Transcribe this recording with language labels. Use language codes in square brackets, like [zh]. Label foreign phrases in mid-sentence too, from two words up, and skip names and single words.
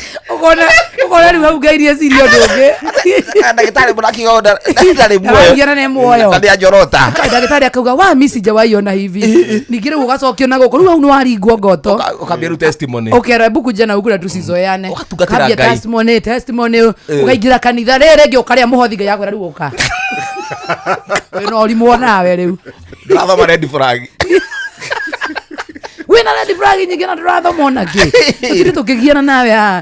[ki] Ũkona, ũkona rĩu hau Ngai nĩ eciria ũndũ ũngĩ. Ndagĩtarĩ mũno akiuga o nda-, ndagĩtarĩ muoyo. Ndarahuhia na nĩ muoyo. Na nĩ anjorota. Ndagĩtarĩ akauga, "Wa, [sw] mi sijawahi ona hivi." Ĩ, ĩ. [ki] Ningĩ rĩu ũgacokio na gũkũ. Rĩu hau nĩ waringwo ngoto. Ũka-, ũkambia rĩu testimony. Ũkera, [sw] "Hebu kuja na huku na tusizoeane." [ki] Ũgatungatĩra Ũkambia Ngai. testimony, testimony, Ĩ. ũkaingĩra kanitha. Rĩrĩ rĩngĩ ũkarĩa mũhothi Ngai akwĩra rĩu ũka. Wĩ na ũrimũ o nawe rĩu. Ndũrathoma [en] red flag. [ki] Wĩ na [en] red flag [ki] nyingĩ na ndũrathoma ona kĩ? Tũtirĩ tũkĩgiana nawe haha.